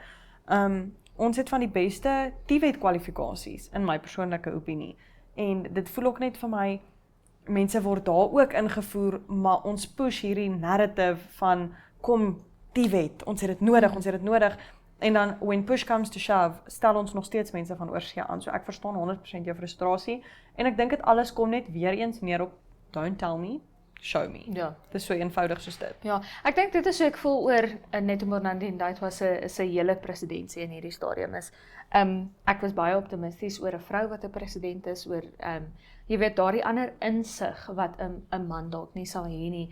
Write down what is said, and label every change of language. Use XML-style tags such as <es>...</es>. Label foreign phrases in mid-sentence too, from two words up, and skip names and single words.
<af>Ons het van die beste TVET kwalifikasies, in my persoonlike opinie. En dit voel ook net vir my, mense word daar ook ingevoer, maar ons push hierdie narrative van, kom TVET, ons het dit nodig, en dan,</af> <en>when push comes to shove,</en> <af>stel ons nog steeds mense van oorsee aan. So ek verstaan 100% jou frustrasie, en ek dink dit alles kom net weer eens neer op,</af> <en>don't tell me, show me.</en> <af>Ja. Dit is so eenvoudig soos dit. Ja, ek dink dit is hoe ek voel oor Netumbo Nandi-Ndaitwah se hele presidentsie in hierdie stadium is. Ek was baie optimisties oor 'n vrou wat 'n president is, oor jy weet daardie ander insig wat 'n man dalk nie sal hê nie.</af>